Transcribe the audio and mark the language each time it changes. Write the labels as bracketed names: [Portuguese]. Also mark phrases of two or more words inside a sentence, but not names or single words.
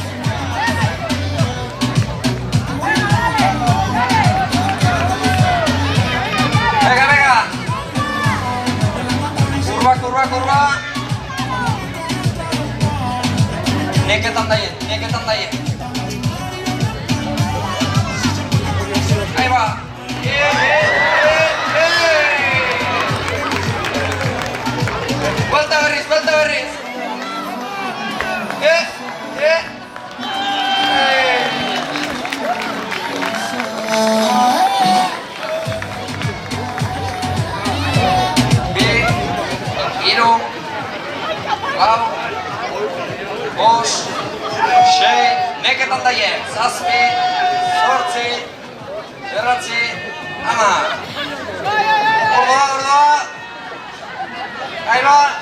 [Basque] Kurba. Neketan daien. [Spanish] Ahí va. [Basque] Vuelta berriz. Hiru, lau, bost, sei, neketan daien, zazpi, zortzi, bederatzi, 10. Ordoa. [Spanish] Ahí va.